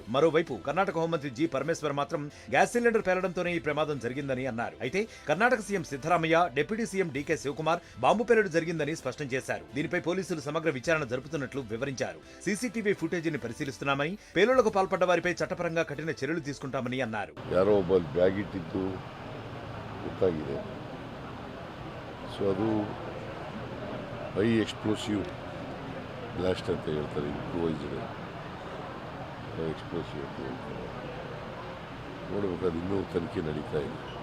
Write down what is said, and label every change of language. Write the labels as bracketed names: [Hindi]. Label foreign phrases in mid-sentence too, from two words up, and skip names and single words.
[Telugu] మరోవైపు కర్ణాటక హోంమంత్రి జి పరమేశ్వర్ మాత్రం గ్యాస్ సిలిండర్ పేలడంతోనే ఈ ప్రమాదం జరిగిందని అన్నారు. అయితే కర్ణాటక సీఎం సిద్ధరామయ్య, డిప్యూటీ సీఎం డీకే శివకుమార్ బాంబు పేలుడు జరిగిందని స్పష్టం చేశారు. దీనిపై పోలీసులు సమగ్ర విచారణ జరుపుతున్నట్లు వివరించారు. [English] CCTV footageని [Telugu] పరిశీలిస్తున్నామని, పేలుళ్లకు పాల్పడ్డ వారిపై చట్టపరంగా కఠిన చర్యలు తీసుకుంటామని అన్నారు. [Kannada] ಇಟ್ಟಿದ್ದು ಗೊತ್ತಾಗಿದೆ. ಸೊ ಅದು [English] high explosive blast [Kannada] ಅಂತ ಹೇಳ್ತಾರೆ, [English] improvised explosive [Kannada] ಅಂತ ಹೇಳ್ತಾರೆ. ನೋಡಬೇಕು, ಅದು ಇನ್ನೂ ತನಿಖೆ ನಡೀತಾ ಇದೆ.